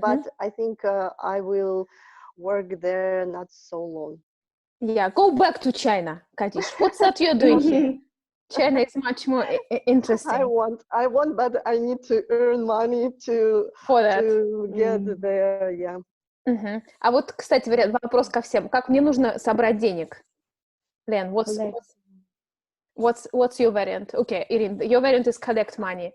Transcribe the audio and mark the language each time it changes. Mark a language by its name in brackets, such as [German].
[English] But I think I will work there not so long. Yeah, go back to China, Kadish. What's that you're doing here? China is much more interesting. I want, but I need to earn money to get there, yeah. [Russian] А вот, кстати, вопрос ко всем. Как мне нужно собрать денег? [English] Лен, what's your variant? Okay, Irene, your variant is collect money.